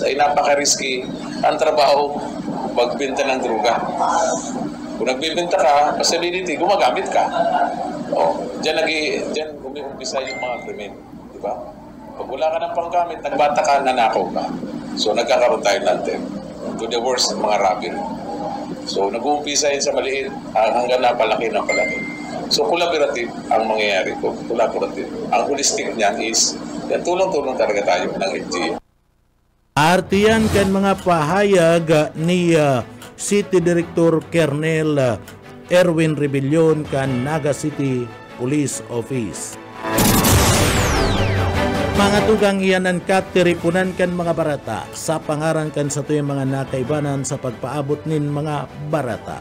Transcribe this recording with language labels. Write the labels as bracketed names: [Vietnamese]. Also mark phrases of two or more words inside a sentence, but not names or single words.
[Filipino] Ay napaka-risky ang trabaho magbinta ng droga. Kung nagbibenta ka, facility, gumagamit ka. Diyan umiumpisa yung mga krimen. Di ba? Pag wala ka ng panggamit, nagbata ka, nanakaw ka. So, nagkakaroon tayo natin. [English] To the worst, [Filipino] mga robbery. So, nag-uumpisa yun sa maliit hanggang napalaki ng palaki. So, collaborative ang mangyayari ko. Collaborative. Ang holistic niyan is, tulong-tulong talaga tayo ng LGU. [Bikol] Artiyan kan mga pahayag ni City Director Colonel Erwin Rebillon kan Naga City Police Office. Mga tugang iyanan katiripunan kan mga barata sa pangaran kan sa tuyang mga nakaibanan sa pagpaabot nin mga barata.